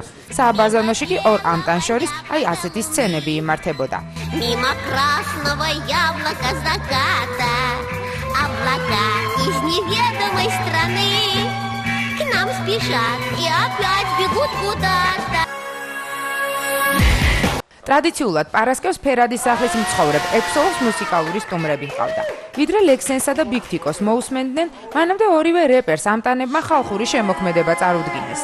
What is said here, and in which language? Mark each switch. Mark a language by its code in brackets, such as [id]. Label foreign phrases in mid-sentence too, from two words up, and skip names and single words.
[ka] სააბაზანოში კი ორ ამტან შორის აი ასეთი სცენები იმართებოდა. [ru] Мимо красного яблока заката, облака из неведомой страны к нам спешат и опять бегут куда-то. [ka] ტრადიციულად პარასკევს ფერადის სახლის მცხოვრებ ექსოლოს მუსიკალური სტუმრები ჰყავდა. ვიდრე ლექსენსა და ბიგთიკოს მოусმენდნენ, მანამდე ორივე რეპერს ამტანებმა ხალხური შემოქმედება წარუდგინეს.